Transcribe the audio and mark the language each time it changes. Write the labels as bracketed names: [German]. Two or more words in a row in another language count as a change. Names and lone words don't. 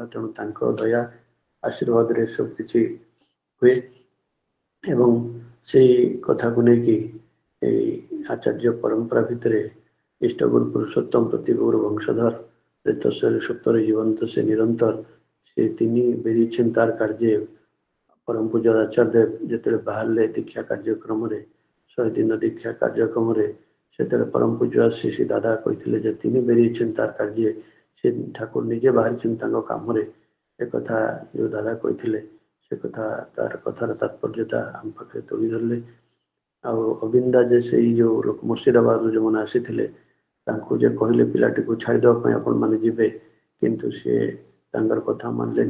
[Odia] ତେଣୁ ତାଙ୍କ ଦୟା ଆଶୀର୍ବାଦରେ ସବୁ କିଛି ହୁଏ। ଏବଂ ସେଇ କଥାକୁ ନେଇକି ଏଇ ଆଚାର୍ଯ୍ୟ ପରମ୍ପରା ଭିତରେ ଇଷ୍ଟଗୁରୁ ପୁରୁଷୋତ୍ତମ ପ୍ରତିଗୁରୁ ବଂଶଧର ରେତସ୍ୱରେ ସତ୍ୟରେ ଜୀବନ୍ତ ସେ ନିରନ୍ତର ସେ [Bangla] তিনি বেরিয়েছেন তার কার্যে। [Odia] ପରମ ପୂଜ୍ୟ ଆଚାର୍ଯ୍ୟ ଦେବ যেତେବେଳେ ବାହାରିଲେ ଦୀକ୍ଷା କାର୍ଯ୍ୟକ୍ରମରେ 100 ଦିନ ଦୀକ୍ଷା କାର୍ଯ୍ୟକ୍ରମରେ ସେତେବେଳେ ପରମ ପୂଜ୍ୟ ଶ୍ରୀ ଦାଦା କହିଥିଲେ ଯେ [Bangla] তিনি বেরিয়েছেন [Odia] ତାର କାର୍ଯ୍ୟ ସେ ଠାକୁର ନିଜେ ବାହାରିଛନ୍ତି ତାଙ୍କ କାମରେ। একথা ଯେଉଁ ଦାଦା କହିଥିଲେ ସେ କଥା ତାର କଥାର ତାତ୍ପର୍ଯ୍ୟତା ଆମ ପାଖରେ ତୋଳି ଧରିଲେ। ଆଉ ଅବିନ୍ଦା ଯେ ସେଇ ଯେଉଁ ଲୋକ ମୁର୍ଶିଦାବାଦରୁ ଯେଉଁମାନେ ଆସିଥିଲେ ତାଙ୍କୁ ଯେ କହିଲେ ପିଲାଟିକୁ ଛାଡ଼ିଦେବା ପାଇଁ ଆପଣମାନେ ଯିବେ, କିନ୍ତୁ ସେ ତାଙ୍କର କଥା ମାନିଲେନି।